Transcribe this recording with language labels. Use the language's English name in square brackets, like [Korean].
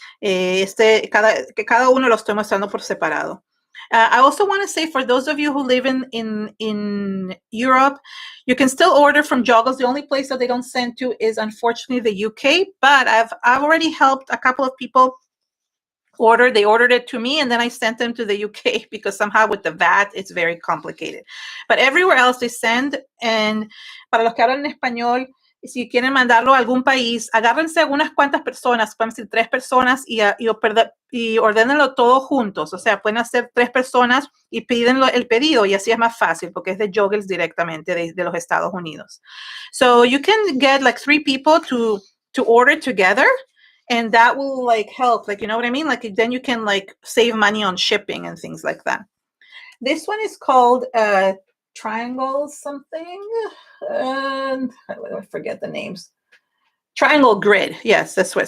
[Spanish] Que cada uno lo estoy mostrando por separado. [English] I also want to say, for those of you who live in Europe, you can still order from Joggles. The only place that they don't send to is, unfortunately, the UK. But I've already helped a couple of people order. They ordered it to me, and then I sent them to the UK because somehow with the VAT, it's very complicated. But everywhere else they send. And [Spanish] para los que hablan en español, si quieren mandarlo a algún país, agárrense a unas cuantas personas, pueden ser 3 personas y ordénenlo todo juntos. O sea, pueden hacer 3 personas y piden el pedido, y así es más fácil porque es de Joggles directamente de los Estados Unidos. [English] So you can get like 3 people to order together, and that will like help, like, you know what I mean? Like then you can like save money on shipping and things like that. This one is called Triangle something. I forget the names. Triangle grid. Yes, that's what.